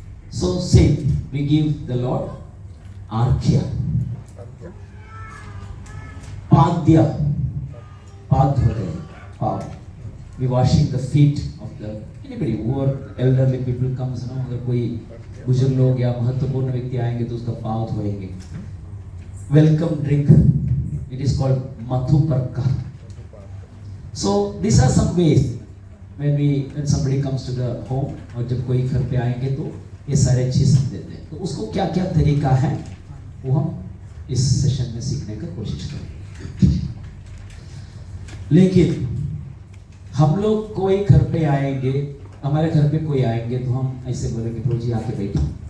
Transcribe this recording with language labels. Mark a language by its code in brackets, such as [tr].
[en] So same, we give the Lord arkhya, padya, [hi] पाद होते हैं, पाव। [en] We washing the feet of the anybody who are elderly people comes, [hi] ना, अगर कोई बुजुर्ग लोग या महत्वपूर्ण व्यक्ति आएंगे तो उसका पाव धोएंगे। [en] Welcome drink, it is called mathuparka. So these are some ways when somebody comes to the home, [hi] और जब कोई घर पे आएंगे तो ये सारे चीज हम देते हैं। तो उसको क्या क्या तरीका है वो हम इस सेशन में सीखने का कोशिश करेंगे। लेकिन हम लोग कोई घर पे आएंगे, हमारे घर पे कोई आएंगे तो हम ऐसे बोलेंगे प्रभु जी आके बैठो।